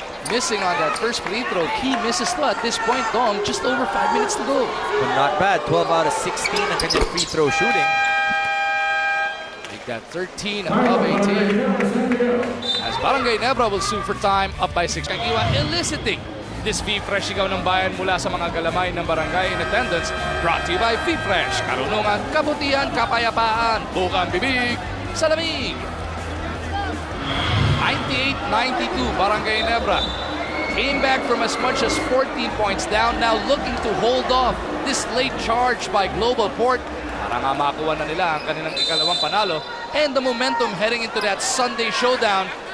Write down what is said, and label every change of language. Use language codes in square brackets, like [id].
[en] missing on that first free throw. Key misses to at this point, Dong. Just over 5 minutes to go. But not bad. 12 out of 16 [tl] ang kanyang [en] free throw shooting. Make that 13 above 18. As Barangay Ginebra will sue for time, up by 6. [tl] Kagiwa [en] eliciting this [tl] V-Fresh Sigaw ng Bayan mula sa mga galamay ng barangay [en] in attendance. Brought to you by V-Fresh. [tl] Karunungan, kabutihan, kapayapaan. Bukang bibig, sa lamig. [en] 98-92, Barangay Ginebra came back from as much as 14 points down, now looking to hold off this late charge by Global Port [tl] para nga makuha na nila ang kanilang ikalawang panalo [en] and the momentum heading into that Sunday showdown.